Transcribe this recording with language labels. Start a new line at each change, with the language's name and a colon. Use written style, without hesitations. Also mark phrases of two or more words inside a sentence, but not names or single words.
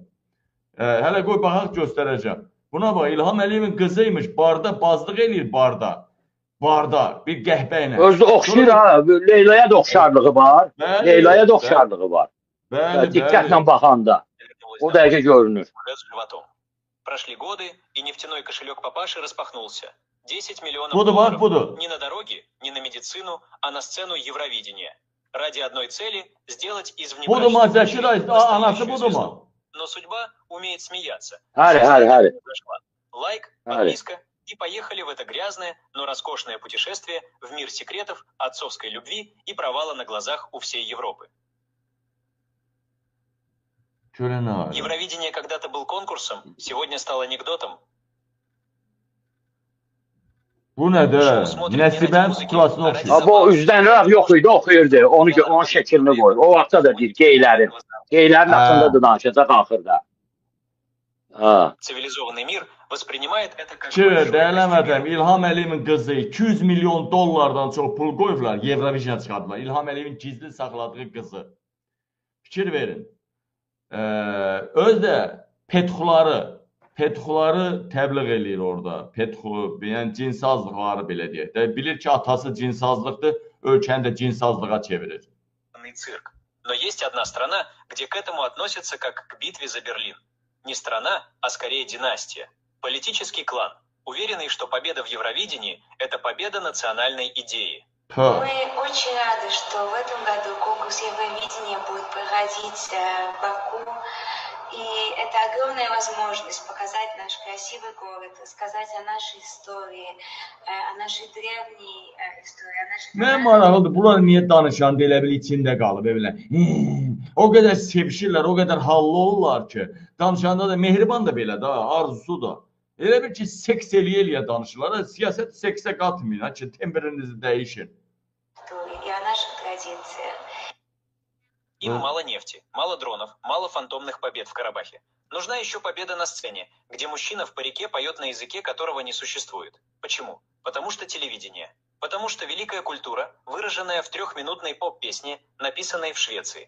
Azerbaijani: Hələ qoy baxaq göstərəcəm. Buna bax İlham Əliyevin qızıymış. Barda bazlıq eləyir barda. Barda bir qəhbə ilə. Özü oxşayır ha. Leyla'ya da oxşarlığı var. Bəli, Leyla'ya da oxşarlığı var. Bəli, Diqqətlə baxanda.
Russian: Вернулась O домой
Azerbaijani: dəqiqə görünür.
Russian: уже с животом. Прошли годы, и нефтяной кошелек папаши распахнулся. 10 миллионов
Azerbaijani: Budur bax
Russian: долларов
Azerbaijani: budur.
Russian: не на дороге, не на медицину, а на сцену Евровидения. Ради одной цели сделать из
Azerbaijani: Budur ma
Russian: внебрачной
Azerbaijani: Zəki dayı,
Russian: настоящую anası звезду.
Azerbaijani: budur ma.
Russian: Но судьба умеет смеяться.
Azerbaijani: Həri, həri, həri.
Russian: Произошла. Лайк, Али. подписка, и поехали в это грязное, но роскошное путешествие в мир секретов, отцовской любви и провала на глазах у всей Европы.
Azerbaijani: Görən nə var?
Russian: Евровидение когда-то был конкурсом, сегодня стал анекдотом.
Azerbaijani: Bu nədə? Nəsibənin kutulasına Ha, oxşayır. bu üzlənirək yox idi, oxuyurdu. Onun şəklini qoyur. O vaxtda da deyir geylərin. Geylərin Ha. haqqında da danışacaq axırda. Ha.
Russian: Цивилизованный мир воспринимает это как Ki, большой dəyərləmədəm, костюмированный
Azerbaijani: İlham Əliyevin qızı 200 milyon dollardan çox pul qoyublar, Eurovision çıxardılar. İlham Əliyevin gizli saxladığı qızı. Fikir verin. Özdə petxuları təbliğ eləyir orada. Petxu, yəni cinsazlıqları belə deyək də. Bilir ki, atası cinsazlıqdır, ölkəni də cinsazlığa çevirir.
Russian: цирк. Но есть одна страна, где к этому относятся как к битве за Берлин. Не страна, а скорее династия. Политический клан, уверенный, что победа в Евровидении – это победа национальной идеи. Pə. Мы очень рады, что в этом году конкурс Евровидения будет проходить в Баку. И это огромная возможность показать наш красивый город, рассказать о нашей истории, о нашей древней истории, о нашей...
Azerbaijani: Mən maraqlıdır, bunlar niyə danışanda elə bil içində qalıb, elə. O qədər sevişirlər, o qədər hallı olurlar ki, danışanda da Mehriban da belə da, arzusu da. Elə bir ki, seks eləyə danışırlar, siyasət seksə qatmayın, ki, temperinizi dəyişin.
Russian: И о наших традициях. Им мало нефти, мало дронов, мало фантомных побед в Карабахе. Нужна еще победа на сцене, где мужчина в парике поет на языке, которого не существует. Почему? Потому что телевидение. Потому что великая культура, выраженная в 3-минутной поп-песне, написанной в Швеции.